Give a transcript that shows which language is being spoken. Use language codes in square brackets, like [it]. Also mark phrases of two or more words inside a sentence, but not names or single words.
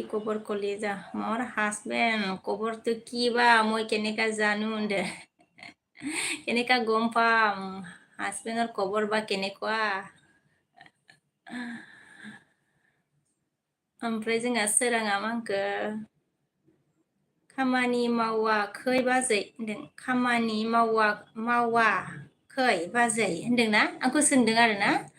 [as] খবৰ কলিজা মোৰ হাজবেণ্ড খবৰটো কি বা মই কেনেকা জানো দে কেনেকা গম পাম হাজবেণ্ডৰ খবৰ বা কেনেকুৱা [brx] ओमफ्राय जोंहा सोराङा मा होनखो खामानि मावाखै बाजै होनदों खामानि मावाखै बाजै होनदोंना आंखौ सोंदों आरो ना